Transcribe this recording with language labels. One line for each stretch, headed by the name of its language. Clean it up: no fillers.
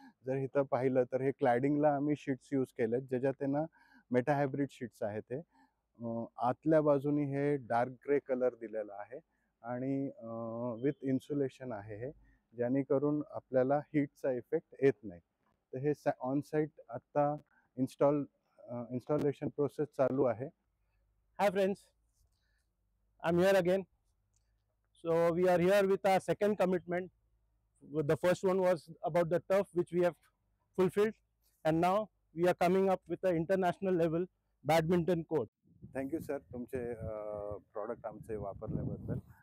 Marathi: जर इथं पाहिलं तर हे क्लॅडिंगला आम्ही शीट्स यूज केलेत ज्याच्यात त्यांना मेटा हायब्रिड शीट्स आहे ते. आतल्या बाजूनी हे डार्क ग्रे कलर दिलेला आहे आणि विथ इन्सुलेशन आहे हे, जेणेकरून आपल्याला हीटचा इफेक्ट येत नाही. तर हे ऑन साईट आता इन्स्टॉलेशन प्रोसेस चालू आहे.
English: Hi friends, I'm here again. So we are here with our second commitment. The first one was about the turf, which we have fulfilled, and now we are coming up with the international level badminton court.
Marathi: Thank you sir तुमचे product आमचे वापरल्याबद्दल.